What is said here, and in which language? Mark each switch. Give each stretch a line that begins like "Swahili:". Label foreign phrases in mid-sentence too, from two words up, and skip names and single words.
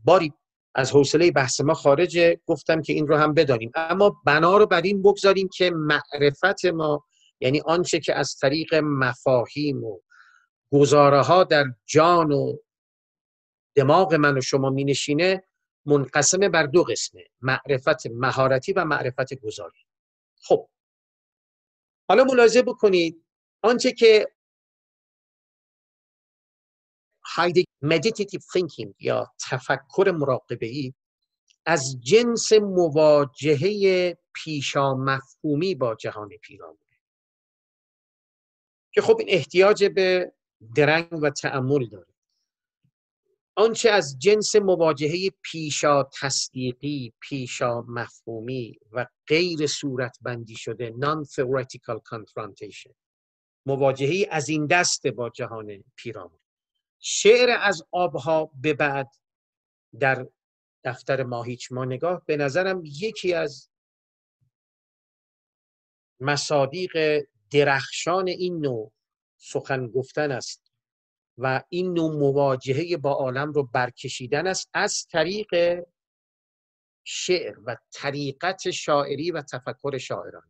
Persian: باری از حوصله بحث ما خارجه، گفتم که این رو هم بدانیم، اما بنا رو بر این بگذاریم که معرفت ما، یعنی آنچه که از طریق مفاهیم و گزاره ها در جان و دماغ من و شما می نشینه، منقسم بر دو قسمه: معرفت مهارتی و معرفت گزاری. خب حالا ملاحظه بکنید آنچه که
English: meditative thinking
Persian: یا تفکر مراقبه‌ای از جنس مواجهه پیشامفهومی با جهان پیرامون، که خب این احتیاج به درنگ و تأمل داره. آنچه از جنس مواجهه پیشا تصدیقی، پیشا مفهومی و غیر صورتبندی شده
English: non-theoretical confrontation،
Persian: مواجهه از این دست با جهان پیرامون. شعر از آبها به بعد در دفتر ماهیچ ما نگاه به نظرم یکی از مصادیق درخشان این نوع سخن گفتن است و این نوع مواجهه با عالم رو برکشیدن است از طریق شعر و طریقت شاعری و تفکر شاعرانه.